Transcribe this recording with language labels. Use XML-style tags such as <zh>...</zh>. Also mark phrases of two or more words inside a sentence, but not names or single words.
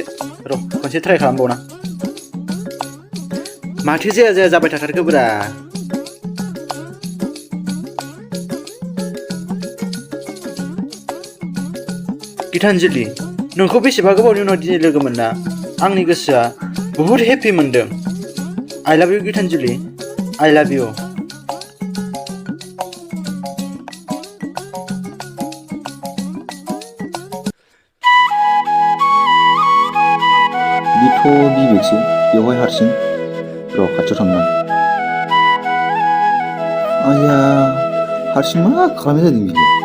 <brx>र' खनसे ट्राइ खालामबावना। माथो जाया जाबाय थाथारखोब्रा। गितानजुलि, नोंखौ बेसेबा गोबावनि उनाव दिनै लोगो मोनना आंनि गोसोआ बुहुत हेपि मोनदों।</brx> <en>I love you गितानजुलि, I love you।</en> <brx>बिथ' बिबेकसो, बेवहाय हारसिं। र' खाथियाव थांनां। आया, हारसिं मा खालामनाय जादों बियो?</brx>